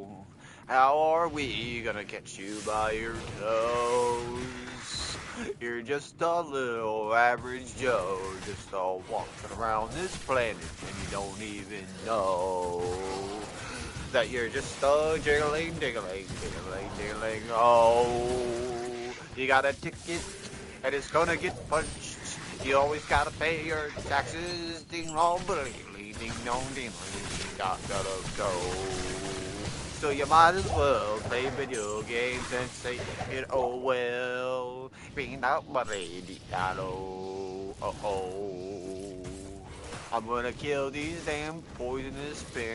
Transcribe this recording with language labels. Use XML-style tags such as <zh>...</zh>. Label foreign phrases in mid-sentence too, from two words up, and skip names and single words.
<en>How are we gonna catch you by your toes? You're just a little average Joe, just all walking around this planet, and you don't even know that you're just a jiggling, diggling, diggling, diggling. Oh, you got a ticket, and it's gonna get punched. You always gotta pay your taxes. Ding dong, ding dong, ding dong, gotta go. So you might as well play video games and say it oh well. Being out my Diablo. Oh. I'm gonna kill these damn poisonous spinners.</en>